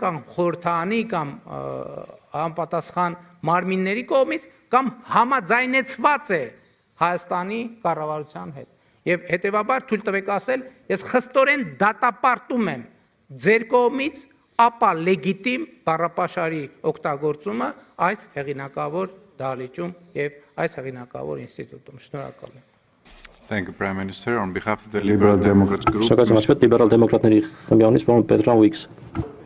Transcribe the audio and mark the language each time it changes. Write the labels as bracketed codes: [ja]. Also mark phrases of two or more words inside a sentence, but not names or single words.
[hy] կամ խորհրդարանի կամ համապատասխան մարմինների կողմից կամ համաձայնեցված է Հայաստանի կառավարության հետ եւ հետեւաբար թույլ տվեք ասել ես խստորեն դատապարտում եմ ձեր կողմից ապա լեգիտիմ բառապաշարի օգտագործումը այս հեղինակավոր դահլիճում եւ այս հեղինակավոր ինստիտուտում շնորհակալ եմ [en] Thank you, Prime Minister. On behalf of the Liberal Democrats Group, [hy] Շնորհակալ եմ, Լիբերալ դեմոկրատների խմբյանից, պարոն Պետրան Ուիքս։